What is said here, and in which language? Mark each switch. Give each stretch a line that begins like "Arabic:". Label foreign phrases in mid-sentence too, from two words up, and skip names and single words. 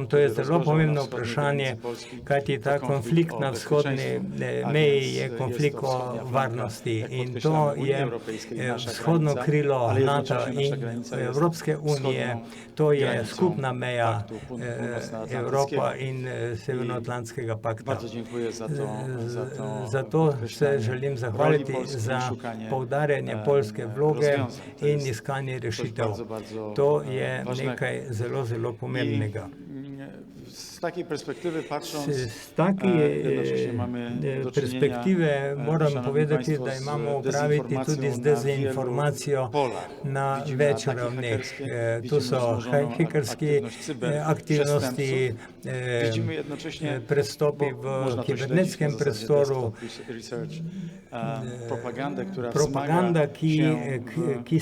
Slovenian: To je zelo pomembno vprašanje, kajti ta konflikt na vzhodni meji je konflikt o varnosti in to je vzhodno krilo NATO in Evropske unije, to je skupna meja Evropa in Severnoatlantskega pakta. Zato se želim zahvaliti za poudarjanje poljske vloge in iskanje rešitev. To je nekaj zelo pomembnega.
Polish: Z takiej perspektywy patrząc, Z takiej perspektywy
Slovenian: moram povedati, da imamo opraviti tudi z dezinformacijo na več ravneh. Tu so hekerske aktivnosti, prestopi v kibernetskem prostoru, propaganda, ki